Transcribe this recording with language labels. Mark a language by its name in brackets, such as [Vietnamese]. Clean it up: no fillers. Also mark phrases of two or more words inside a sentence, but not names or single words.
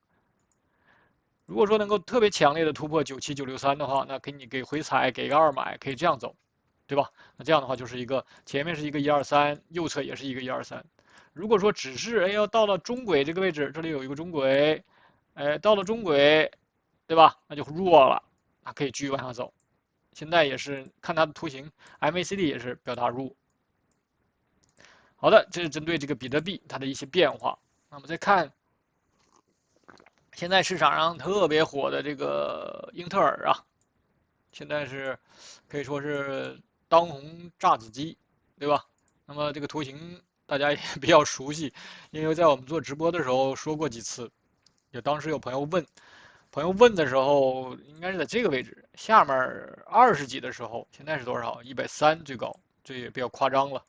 [Chinese] 如果說能夠特別強烈的突破97963的話，那給回踩，給個2買，可以這樣走，对吧？那這樣的話就是一個前面是一個123，右側也是一個123。如果說只是要到了中軌這個位置，這裡有一個中軌，到了中軌，對吧？那就弱了，那可以繼續往下走。現在也是看它的圖形 ，MACD 也是表達弱。好的，這是針对這個比特幣它的一些变化。那麼再看。現在市場上特別火的這個英特爾啊，現在是可以說是當紅炸子雞，對吧？那麼這個圖形大家也比較熟悉，因為在我們做直播的時候說過幾次。當時有朋友問的時候，應該是在這個位置下面20幾的時候，現在是多少？130最高，這也比較誇張了。